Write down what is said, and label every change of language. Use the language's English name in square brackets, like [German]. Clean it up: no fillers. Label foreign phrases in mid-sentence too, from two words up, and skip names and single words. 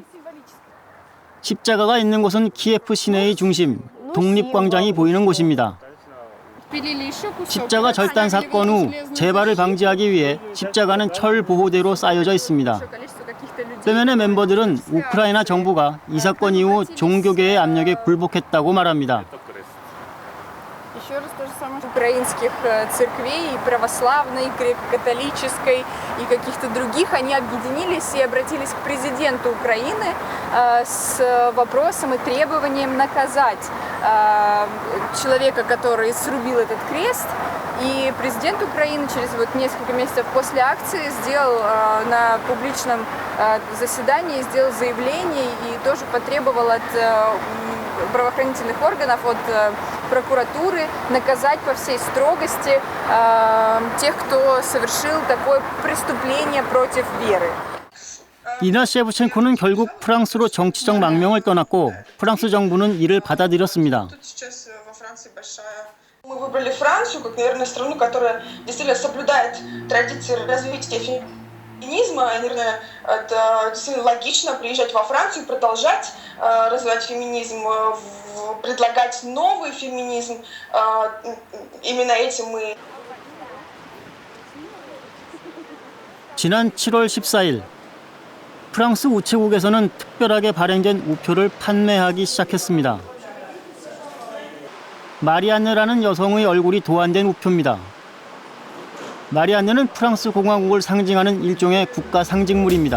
[Korean] 십자가가 있는 곳은 키예프 시내의 중심, 독립광장이 보이는 곳입니다. 십자가 절단 사건 후 재발을 방지하기 위해 십자가는 철 보호대로 쌓여져 있습니다. 빼면의 멤버들은 우크라이나 정부가 이 사건 이후 종교계의 압력에 굴복했다고 말합니다. [Russian] Украинских церквей, и православной, и католической, и каких-то других, они объединились и обратились к президенту Украины с вопросом и требованием наказать человека, который срубил этот крест. И президент Украины через несколько месяцев после акции сделал на публичном заседании заявление и тоже потребовал от правоохранительных органов, от прокуратуры наказать по всей строгости тех, кто совершил такое преступление против веры. [Korean] 이나 셰브첸코는 결국 프랑스로 정치적 망명을 떠났고 프랑스 정부는 이를 받아들였습니다. [Russian] Мы выбрали Францию как, наверное, страну, которая действительно соблюдает традиции развития феминизма. Наверное, это действительно логично приезжать во Францию, продолжать развивать феминизм, предлагать новый феминизм. Именно этим мы... [Korean] 지난 7월 14일 프랑스 우체국에서는 특별하게 발행된 우표를 판매하기 시작했습니다. 마리안느라는 여성의 얼굴이 도안된 우표입니다. 마리안느는 프랑스 공화국을 상징하는 일종의 국가 상징물입니다.